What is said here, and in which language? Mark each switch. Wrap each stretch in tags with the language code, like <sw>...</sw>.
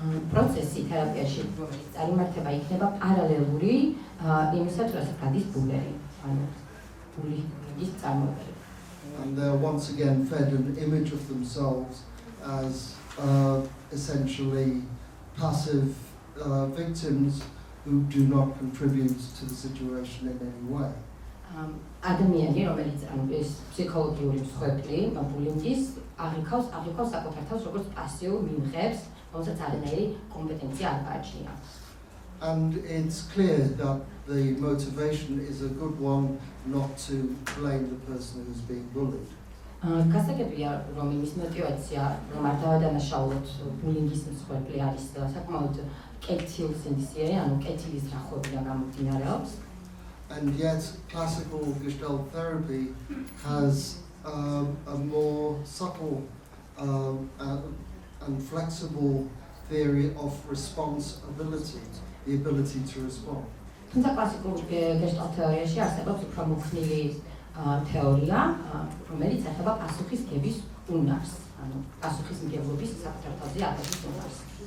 <ka>პროცესი თერაპიაში წარიმართება იქნება პარალელური იმისათვის, რასაც გადის ბულერი, ანუ ბულინგის წარმოებელი.</ka> <en>And they're once again fed an image of themselves as essentially passive victims who do not contribute to the situation in any way.</en> <ka>ადამიანი, რომელიც ეს ფსიქოლოგიური მსხვერპლი, ბულინგის აღიქავს საკუთარ თავს როგორც პასიურ მიმღებს, რომელსაც არანაირი კომპეტენცია არ გააჩნია.</ka> <en>And it's clear that the motivation is a good one not to blame the person who's being bullied.</en> <ka>გასაგებია, რომ იმის мотиваცია, რომ არ დავადანაშაულოთ ბულინგის მსხვერპლი არის საკმაოდ კეთილსინდისიერი, ანუ კეთილის რახვებიდან გამომდინარეობს.</ka> <en>And yet classical Gestalt therapy has a more subtle and flexible theory of responsibility, the ability to respond.</en> <ka>თუმცა კლასიკურ Gestalt თეორიაში არსებობს უფრო მოქნილი თეორია, რომელიც ეხება პასუხისგების უნარს, ანუ პასუხისმგებლობის საკუთარ თავზე აღების უნარს.</ka>